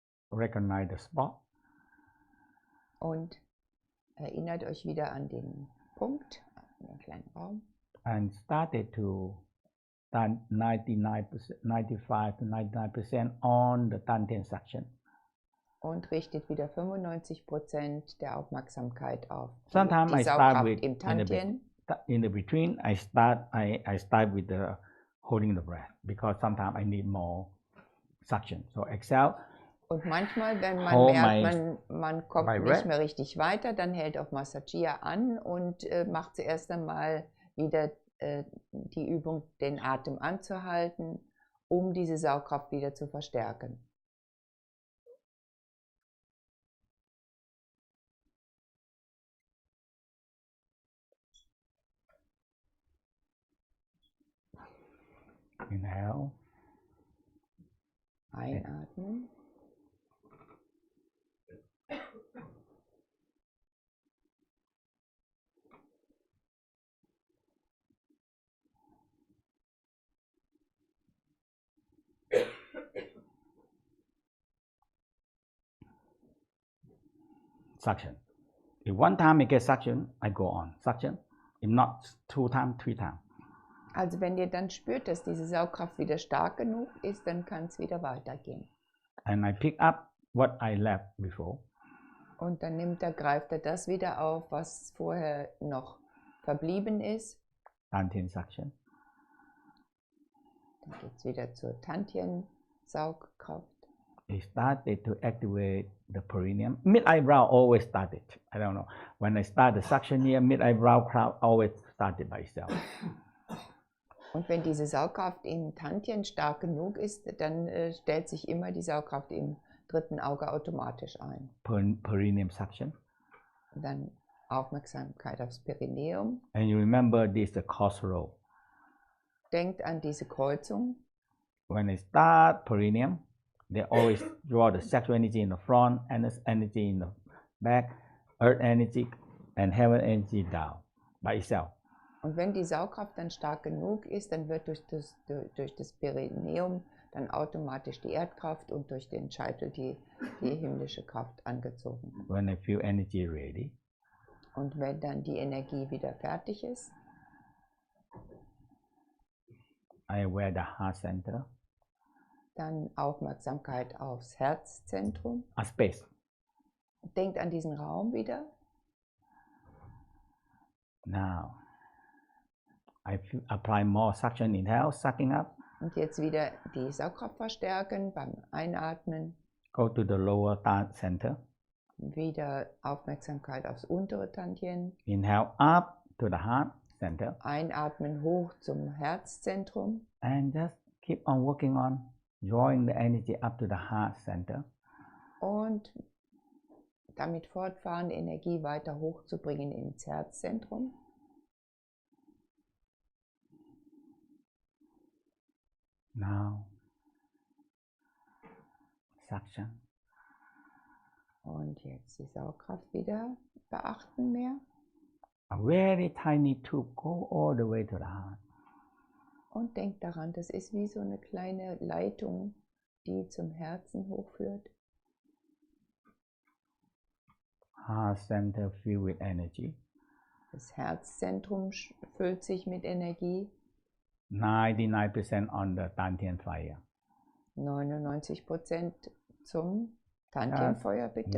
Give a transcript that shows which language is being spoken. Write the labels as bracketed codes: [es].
[en] Recognize the spot. [de] Und erinnert euch wieder an den Punkt, an den kleinen Raum. [en] And started to 95 to 99% on the Dantian section. [de] Und richtet wieder 95% der Aufmerksamkeit auf [en] Sometimes [de] die [en] I start [de] Saugkraft [en] with [de] im Dantian. [en] in the between. I start with the holding the breath because sometimes I need more suction. So exhale. [de] Und manchmal, wenn man merkt, man kommt nicht mehr richtig weiter, dann hält auch Mantakchia an und macht zuerst einmal wieder die Übung, den Atem anzuhalten, um diese Saugkraft wieder zu verstärken. [en] Inhale. [de] Einatmen. [en] Suction. If one time I get suction, I go on. Suction. If not 2 times, 3 times. [de] Also wenn ihr dann spürt, dass diese Saugkraft wieder stark genug ist, dann kann es wieder weitergehen. [en] And I pick up what I left before. [de] Und dann greift er das wieder auf, was vorher noch verblieben ist. [en] Dantian suction. [de] Dann geht es wieder zur Dantian-Saugkraft. [en] It started to activate the perineum. Mid-eyebrow always started. I don't know. When I start the suction here, mid-eyebrow crowd always started by itself. [de] Und wenn diese Saugkraft im Dantian stark genug ist, dann stellt sich immer die Saugkraft im dritten Auge automatisch ein. [en] Perineum suction. [de] Und dann Aufmerksamkeit aufs Perineum. [en] And you remember this is the crossroad. [de] Denkt an diese Kreuzung. [en] When I start perineum, they always draw the sexual energy in the front, and energy in the back, earth energy and heaven energy down by itself. [de] Und wenn die Saugkraft dann stark genug ist, dann wird durch das Perineum dann automatisch die Erdkraft und durch den Scheitel die himmlische Kraft angezogen. [en] When I feel energy ready. [de] Und wenn dann die Energie wieder fertig ist, [en] I aware the heart center. [de] Dann Aufmerksamkeit aufs Herzzentrum. [en] A space. [de] Denkt an diesen Raum wieder. [en] Now, I apply more suction, inhale, sucking up. [de] Und jetzt wieder die Saugkraft verstärken beim Einatmen. [en] Go to the lower center. [de] Wieder Aufmerksamkeit aufs untere Tantien. [en] Inhale up to the heart center. [de] Einatmen hoch zum Herzzentrum. [en] And just keep on working on drawing the energy up to the heart center. [de] Und damit fortfahren, Energie weiter hochzubringen ins Herzzentrum. [en] Now, suction. [de] Und jetzt die Saugkraft wieder beachten mehr. [en] A very tiny tube, go all the way to the heart. [de] Und denkt daran, das ist wie so eine kleine Leitung, die zum Herzen hochführt. [en] Heart center filled with energy. [de] Das Herzzentrum füllt sich mit Energie. [en] 99% on the Dantian fire. [de] 99% zum Tantienfeuer bitte.